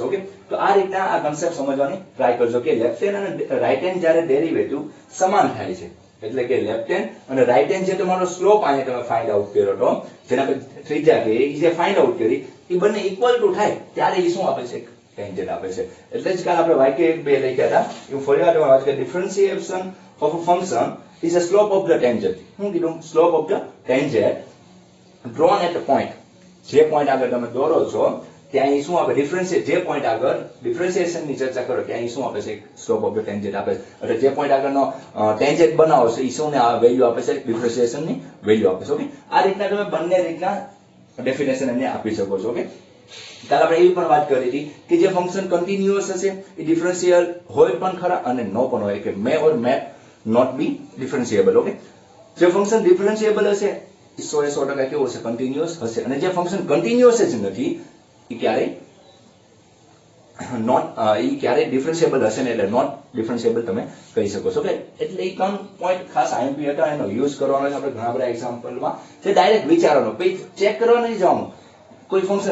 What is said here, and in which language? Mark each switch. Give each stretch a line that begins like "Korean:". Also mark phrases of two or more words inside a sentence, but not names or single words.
Gujarati: ઓકે તો આ રીતના આ કન્સેપ્ટ સમજવાની ટ્રાય કરજો કે
English: left hand
Gujarati: અને
English: right hand
Gujarati: જ્યારે ડેરિવેટિવ સમાન થાય છે એટલે કે
English: left hand
Gujarati: અને
English: right hand
Gujarati: જે તમારો સ્લોપ અહીંયા તમે
English: find out
Gujarati: કર્યો હતો જેના પર ત્રિજ્યા કે એ જે
English: find out
Gujarati: કરી એ બંને
English: equal to
Gujarati: થાય ત્યારે એ શું આપે છે ટેન્જેન્ટ આપે છે. એટલે જ કાલ આપણે વાક્ય 1 2 લખ્યા હતા એવું ફરી વાર વાત કરીએ
English: differentiation of a function is a slope of the tangent.
Gujarati: હું કીધું
English: slope of the tangent drawn at a point.
Gujarati: જે પોઈન્ટ આગળ તમે દોરો છો ત્યાં અહીં શું આપે ડિફરન્શિએટ જે પોઈન્ટ આગળ ડિફરન્શિએશન ની ચર્ચા કરો ત્યાં અહીં શું આપે છે
English: slope of the tangent
Gujarati: આપે છે એટલે જે પોઈન્ટ આગળનો ટેન્જેન્ટ બનાવો છો એ શું ને આ વેલ્યુ આપે છે ડિફરન્શિએશન ની વેલ્યુ આપે છે. ઓકે આ રીતના તમે બંને રીતના ડેફિનેશન એને આપી શકો છો. ઓકે કાલ આપણે એવી પણ વાત કરી હતી કે જે ફંક્શન કન્ટિન્યુઅસ હશે એ ડિફરન્શિયલ હોય પણ ખરા અને નો પણ હોય કે
English: may or may not be differentiable.
Gujarati: ઓકે જે ફંક્શન ડિફરન્શિયેબલ હશે એ 100% કેવું હશે કન્ટિન્યુઅસ હશે અને જે ફંક્શન કન્ટિન્યુઅસ જ નથી એ ક્યારેય ડિફરન્શિયેબલ હશે ને એટલે
English: not differentiable
Gujarati: તમે કહી શકો છો. એટલે એ ત્રણ પોઈન્ટ ખાસ આઈએમપી હતા એનો યુઝ કરવાનો છે આપણે ઘણા બધા એક્ઝામ્પલમાં જે ડાયરેક્ટ વિચારવાનો પછી ચેક કરવા નહીં જવાનું.